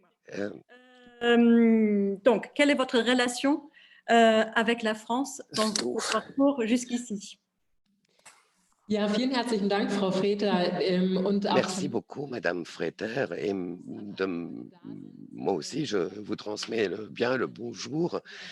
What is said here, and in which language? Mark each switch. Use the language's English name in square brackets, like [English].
[French] Donc, quelle est votre relation avec la France dans votre parcours jusqu'ici? [German] Ja, vielen herzlichen Dank, Frau Freter. [French] Merci beaucoup, Madame Freter. Et moi aussi, je vous transmets bien le bonjour.